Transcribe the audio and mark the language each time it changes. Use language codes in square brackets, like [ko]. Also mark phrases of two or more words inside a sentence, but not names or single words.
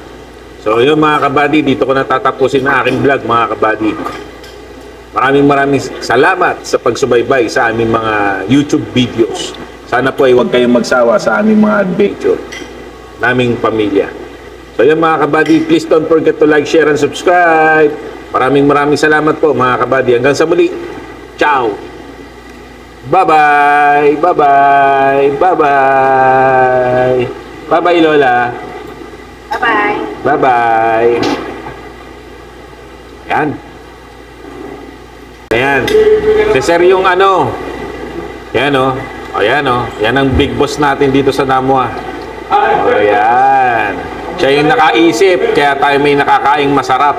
[tl] So yun mga kabady, dito ko natatapusin na aking vlog mga kabady. Maraming salamat sa pagsubaybay sa aming mga YouTube videos. Sana po ay huwag kayong magsawa sa aming mga adventure naming pamilya. So yun mga kabady, [en] please don't forget to like, share, and subscribe. [tl] Maraming salamat po mga kabady. Hanggang sa muli. Ciao! Bye-bye! [en] Bye-bye! Bye-bye! Bye-bye, Lola! Bye-bye. Bye-bye! [tl] Yan. Ayan. Si Sir yung ano. Yan o. O yan o. Yan ang [en] big boss [tl] natin dito sa Namwa. O yan. Siya yung nakaisip. Kaya tayo may nakakaing masarap.